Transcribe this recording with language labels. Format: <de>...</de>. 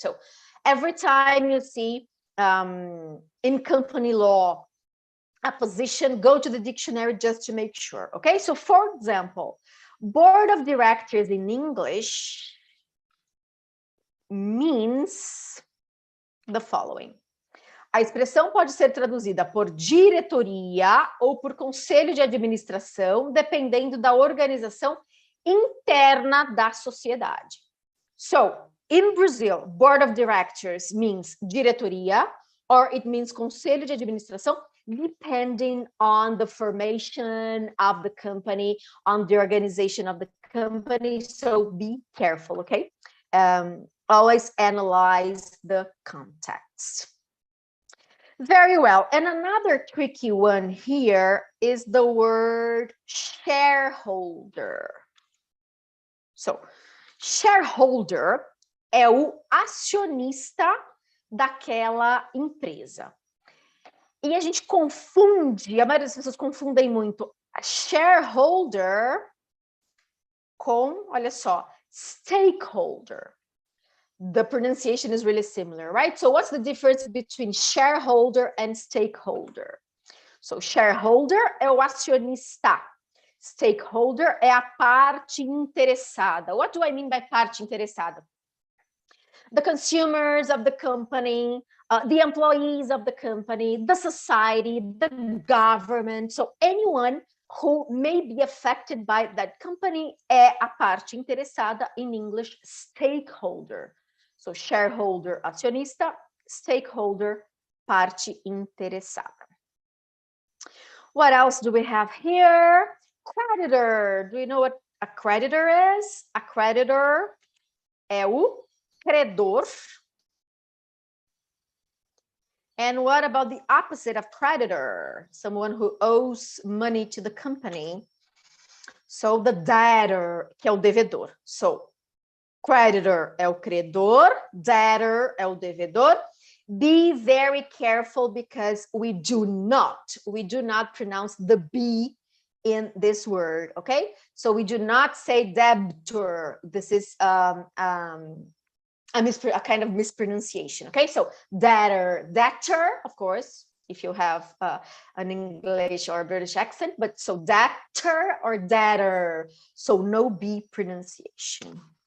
<en>So every time you see in company law a position, go to the dictionary just to make sure, okay? So for example, board of directors in English means the following.</en> <pt>A expressão pode ser traduzida por diretoria ou por conselho de administração, dependendo da organização interna da sociedade.</pt> <en>So, in Brazil, board of directors means diretoria, or it means conselho de administração, depending on the formation of the company, on the organization of the company. So be careful, okay? Always analyze the context. Very well. And another tricky one here is the word shareholder.</en> <pt>So, shareholder é o acionista daquela empresa. E a gente confunde, a maioria das pessoas confundem muito shareholder com, olha só, stakeholder.</pt> <en>The pronunciation is really similar, right? So what's the difference between shareholder and stakeholder?</en> <pt>So shareholder é o acionista. Stakeholder é a parte interessada.</pt> <en>What do I mean by parte interessada? The consumers of the company, the employees of the company, the society, the government. So anyone who may be affected by that company</en> <pt>é a parte interessada,</pt> <en>in English, stakeholder. So shareholder, acionista, stakeholder, parte interessada. What else do we have here? Creditor. Do you know what a creditor is? A creditor</en> <pt>é o credor.</pt> <en>And what about the opposite of creditor? Someone who owes money to the company.</en> <pt>So the debtor, que é o devedor. So creditor é o credor, debtor é o devedor.</pt> <en>Be very careful because we do not pronounce the B in this word, okay? So we do not say debtor. This is a kind of mispronunciation, okay? So debtor, of course, if you have an English or British accent, but so debtor or debtor, so no B pronunciation.</en>